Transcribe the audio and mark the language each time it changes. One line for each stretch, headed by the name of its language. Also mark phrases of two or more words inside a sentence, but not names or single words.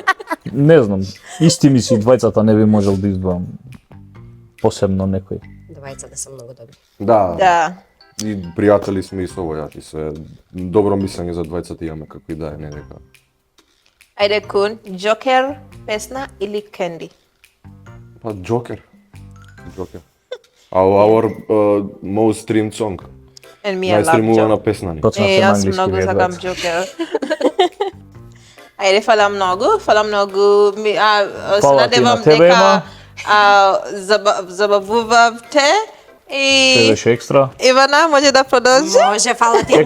Macedonian: Не знам, исти ми си двајцата не би можел да издвоам посебно некој. Двајцата се многу добри. Да, Да. и пријатели сме и со војаж, и се добро мислење за двајцата имаме како и да е, не дека. Ајде Кун, Джокер песна или Кенди? Па Джокер.
English: Our most streamed song. And me I love
Macedonian: Најстримувана Джокер. песна ни. Точно се на Јас англиски многу вие сакам двајца. Джокер. Ајде, фала многу. Се Фала ти на надевам тебе, дека Ема. забавувавте Се и беше екстра. Ивана може да продолжи. Може, фала ти,